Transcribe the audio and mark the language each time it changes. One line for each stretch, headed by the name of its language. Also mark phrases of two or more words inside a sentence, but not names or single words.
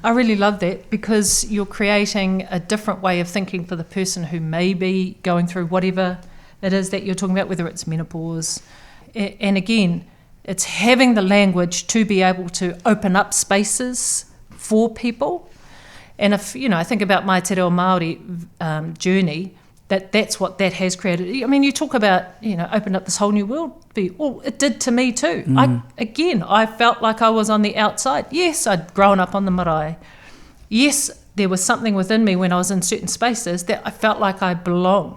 English: I really love that, because you're creating a different way of thinking for the person who may be going through whatever it is that you're talking about, whether it's menopause. And again, it's having the language to be able to open up spaces for people. And if, I think about my
Māori: te reo Māori
English: journey, that's what that has created. I mean, you talk about, opened up this whole new world. Well, it did to me too. I felt like I was on the outside. Yes, I'd grown up on the marae. Yes, there was something within me when I was in certain spaces that I felt like I belonged.